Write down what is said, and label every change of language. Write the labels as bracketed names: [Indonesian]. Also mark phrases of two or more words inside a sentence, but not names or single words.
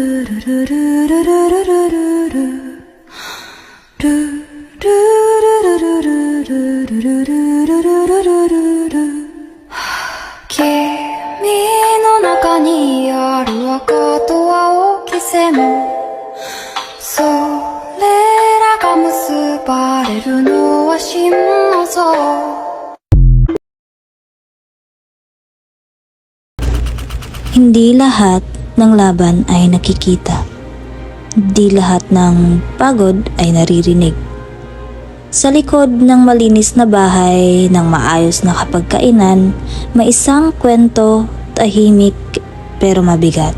[Japanese] の中にある赤と青き線それらが結ばれるのは真の像 [Filipino] Hindi lahat ng laban ay nakikita. Hindi lahat ng pagod ay naririnig. Sa likod ng malinis na bahay, ng maayos na kapagkainan, may isang kwento, tahimik pero mabigat.